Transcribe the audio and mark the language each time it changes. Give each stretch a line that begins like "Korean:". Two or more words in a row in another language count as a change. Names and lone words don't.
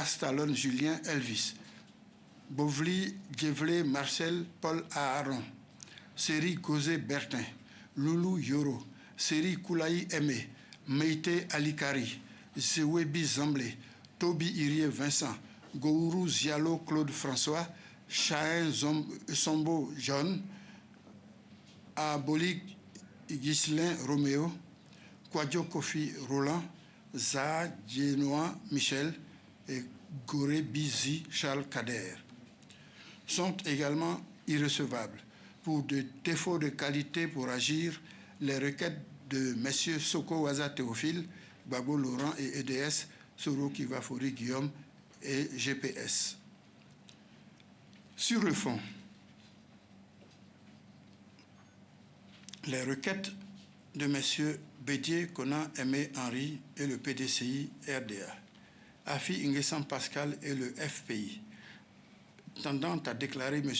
French: Stallone Julien Elvis, Bovli Djevlé Marcel Paul Aaron, Seri Gozé Bertin, Loulou Yoro, Seri Koulaï Aimé, Meïté Alikari, Zewebi Zamblé, Toby Irie Vincent, Gourou Zialo Claude François, Chahin Sombo John, Abolik Ghislain Roméo, Kouadio Kofi Roland, Zaha Djenoa Michel et Goré Bizi Charles Kader sont également irrecevables pour des défauts de qualité pour agir les requêtes de messieurs Soko Waza Théophile, Gbagbo Laurent et EDS, Soro Kigbafori Guillaume et GPS. Sur le fond, les requêtes de messieurs Bédié, Konan, Aimé Henri et le PDCI RDA, Affi-N'Guessan Pascal et le FPI, tendant à déclarer M.